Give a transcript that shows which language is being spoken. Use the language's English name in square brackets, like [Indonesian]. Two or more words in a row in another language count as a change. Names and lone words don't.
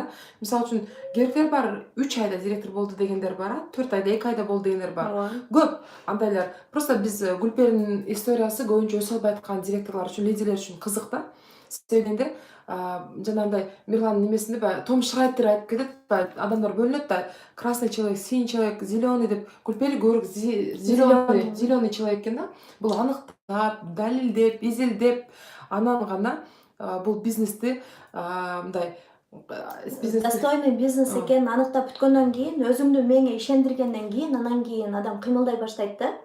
[Kyrgyz] Мисалы үчүн керектер бар 3 айда директор болду дегендер бар, 4 айда, 2 айда болду дегендер бар. Көп андайлар. Просто биз Гүлперинин историясы көбүнчө өсө албай аткан директорлор үчүн, лидерлер үчүн кызык да. Себебинде жанагындай Мирландын немесинде Том Шрайтер айтып кетет, адамдар бөлүнөт да, [Russian] красный человек, синий человек, зеленый деп. [Kyrgyz] Гүлпери көрүк [Russian] зеленый человек [Kyrgyz] экен да. Бул аныктап, далилдеп, изилдеп, анан гана бул бизнести мындай [Russian] достойный бизнес [Kyrgyz] экенин аныктап бүткөндөн кийин, өзүңдү меңе ишендиргенден кийин, анан кийин адам кыймылдай баштайт да.